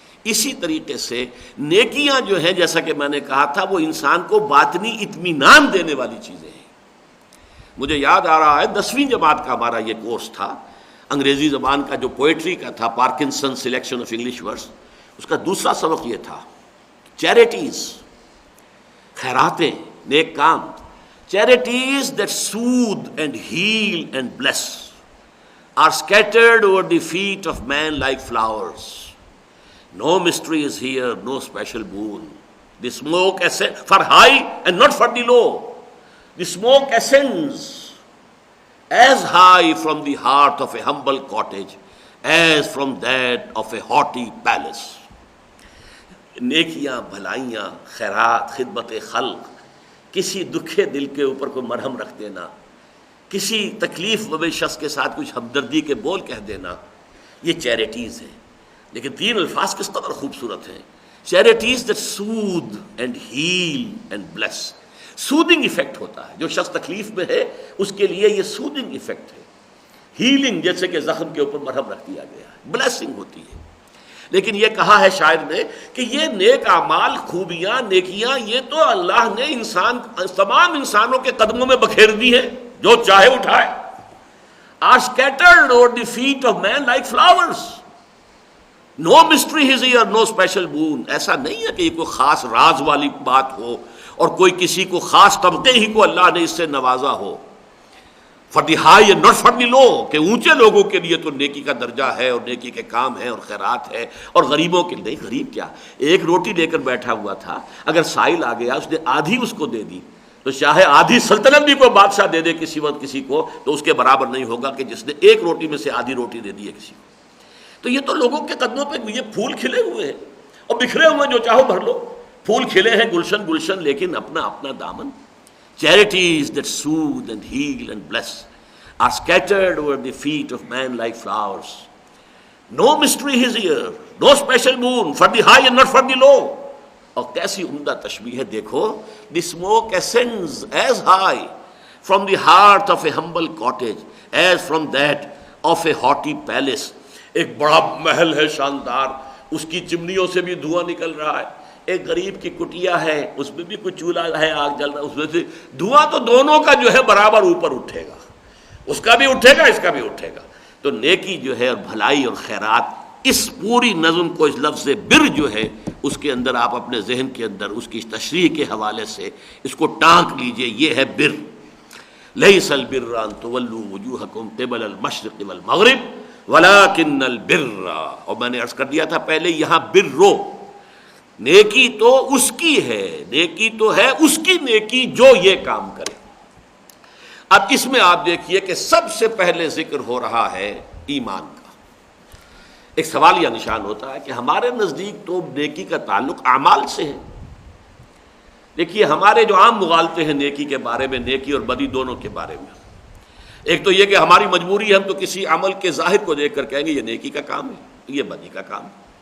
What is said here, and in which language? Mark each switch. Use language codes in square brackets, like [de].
[ur] اسی طریقے سے نیکیاں جو ہیں جیسا کہ میں نے کہا تھا وہ انسان کو باطنی اطمینان دینے والی چیزیں ہیں. مجھے یاد آ رہا ہے 10ویں جماعت کا ہمارا یہ کورس تھا، انگریزی زبان کا جو پوئٹری کا تھا، Parkinson selection of English words, اس کا دوسرا سبق یہ تھا charities, خیراتیں، neck com. [en] Charities that soothe and heal and bless are scattered over the feet of man like flowers. No mystery is here, no special boon. The smoke ascends for high and not for the low. The smoke ascends as high from the heart of a humble cottage as from that of a haughty palace. [ur] نیکیاں، بھلائیاں، خیرات، خدمت خلق، کسی دکھے دل کے اوپر کوئی مرہم رکھ دینا، کسی تکلیف زدہ شخص کے ساتھ کچھ ہمدردی کے بول کہہ دینا، یہ چیریٹیز ہیں. لیکن 3 الفاظ کس قدر خوبصورت ہیں. [en] Charities that soothe and heal and bless. [ur] Soothing effect ہوتا ہے، جو شخص تکلیف میں ہے اس کے لیے یہ سودنگ ایفیکٹ ہے. ہیلنگ جیسے کہ زخم کے اوپر مرہم رکھ دیا گیا ہے، بلیسنگ ہوتی ہے. لیکن یہ کہا ہے شاعر نے کہ یہ نیک اعمال، خوبیاں، نیکیاں، یہ تو اللہ نے تمام انسانوں کے قدموں میں بکھیر دی ہیں، جو چاہے اٹھائے. [en] are scattered over the feet of man like flowers. No mystery is here, no special boon. [ur] ایسا نہیں ہے کہ یہ کوئی خاص راز والی بات ہو اور کوئی کسی کو خاص طبقے ہی کو اللہ نے اس سے نوازا ہو. [en] For the high and not for the low, [ur] کہ اونچے لوگوں کے لیے تو نیکی کا درجہ ہے اور نیکی کے کام ہے اور خیرات ہے، اور غریبوں کے لیے نہیں. غریب کیا، ایک روٹی لے کر بیٹھا ہوا تھا، اگر سائل آ گیا اس نے آدھی اس کو دے دی تو چاہے آدھی سلطنت بھی کوئی بادشاہ دے دے کسی وقت کسی کو تو اس کے برابر نہیں ہوگا کہ جس نے ایک روٹی میں سے آدھی روٹی دے دی ہے کسی کو. تو یہ تو لوگوں کے قدموں پہ یہ پھول کھلے ہوئے ہیں اور بکھرے ہوئے ہیں، جو چاہو بھر لو. پھول کھلے ہیں گلشن گلشن، لیکن اپنا اپنا دامن. [en] Charities that soothe and heal and bless are scattered over the feet of man like flowers. No mystery is here, no special boon for the high and not for the low. [ur] اور کیسی عمدہ تشبیہ ہے دیکھو. [en] The smoke ascends as high from the heart of a humble cottage as from that of a haughty palace. [ur] ایک بڑا محل ہے شاندار، اس کی چمنیوں سے بھی دھواں نکل رہا ہے. ایک غریب کی کٹیا ہے، اس میں بھی کچھ چولہا ہے، آگ جل رہا ہے، اس میں سے دھواں تو دونوں کا جو ہے برابر اوپر اٹھے گا، اس کا بھی اٹھے گا، اس کا بھی اٹھے گا. تو نیکی جو ہے اور بھلائی اور خیرات، اس پوری نظم کو اس لفظ بر جو ہے اس کے اندر آپ اپنے ذہن کے اندر اس کی تشریح کے حوالے سے اس کو ٹانک لیجئے. یہ ہے بر. [ar] لیس البر ان تولوا وجوہکم قبل المشرق والمغرب ولکن البر. [ur] اور میں نے عرض کر دیا تھا پہلے، یہاں برو، نیکی تو اس کی ہے، نیکی تو ہے اس کی نیکی جو یہ کام کرے. اب اس میں آپ دیکھیے کہ سب سے پہلے ذکر ہو رہا ہے ایمان کا۔ ایک سوال یہ نشان ہوتا ہے کہ ہمارے نزدیک تو نیکی کا تعلق اعمال سے ہے۔ دیکھیے ہمارے جو عام مغالطے ہیں نیکی کے بارے میں، نیکی اور بدی دونوں کے بارے میں، ایک تو یہ کہ ہماری مجبوری ہے، ہم تو کسی عمل کے ظاہر کو دیکھ کر کہیں گے یہ نیکی کا کام ہے، یہ بدی کا کام ہے۔